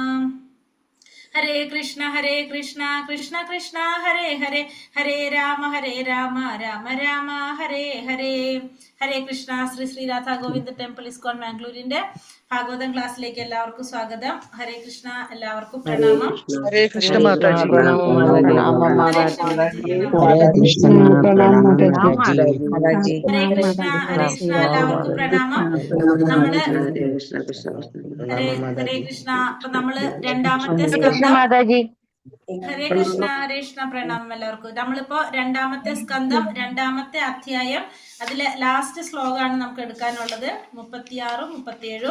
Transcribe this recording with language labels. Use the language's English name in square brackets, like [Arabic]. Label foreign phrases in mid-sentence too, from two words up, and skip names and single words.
[Sanskrit] ഹരേ കൃഷ്ണ കൃഷ്ണ കൃഷ്ണ ഹരേ ഹരേ. ഹരേ രാമ രാമ രാമ ഹരേ ഹരേ. ഹരേ കൃഷ്ണ. [Malayalam] ശ്രീ ശ്രീ രാധാ ഗോവിന്ദ ടെമ്പിൾ ഇസ്കോൺ മാംഗ്ലൂരിന്റെ ഭാഗവതം ക്ലാസ്സിലേക്ക് എല്ലാവർക്കും സ്വാഗതം. ഹരേ കൃഷ്ണ. എല്ലാവർക്കും പ്രണാമം. Hare Krishna Mataji. ഹരേ കൃഷ്ണ മാതാജി, നമോ. Hare Krishna, Pranam Mataji. ഹരേ കൃഷ്ണ എല്ലാവർക്കും പ്രണാമം. നമ്മള് ഹരേ കൃഷ്ണ. അപ്പൊ നമ്മള് രണ്ടാമത്തെ സ്കന്ധം. ഹരേ കൃഷ്ണ പ്രണാമം എല്ലാവർക്കും. നമ്മളിപ്പോ രണ്ടാമത്തെ സ്കന്ധം രണ്ടാമത്തെ അധ്യായം അതിലെ ലാസ്റ്റ് ശ്ലോകമാണ് നമുക്ക് എടുക്കാനുള്ളത്, 36ഉം 37ഉം.